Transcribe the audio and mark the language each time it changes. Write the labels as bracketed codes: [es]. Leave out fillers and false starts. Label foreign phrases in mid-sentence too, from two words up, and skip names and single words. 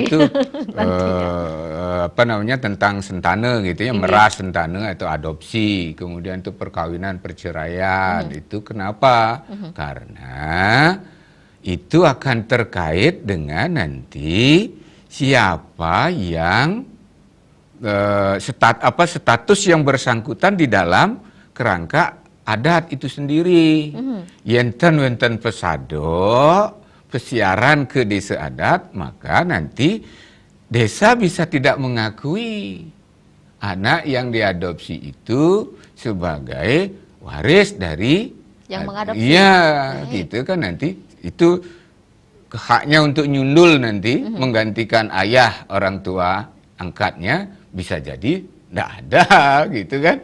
[id] Baik itu tentang sentana gitu ya, meras sentana atau adopsi, kemudian itu perkawinan perceraian, itu kenapa? Karena itu akan terkait dengan nanti siapa yang status yang bersangkutan di dalam kerangka adat itu sendiri. [ban] Wenten pesado pesiaran ke desa adat, [id] maka nanti desa bisa tidak mengakui anak yang diadopsi itu sebagai waris dari yang mengadopsi. Iya, gitu kan nanti itu haknya untuk nyundul nanti menggantikan ayah orang tua angkatnya bisa jadi tidak ada gitu kan.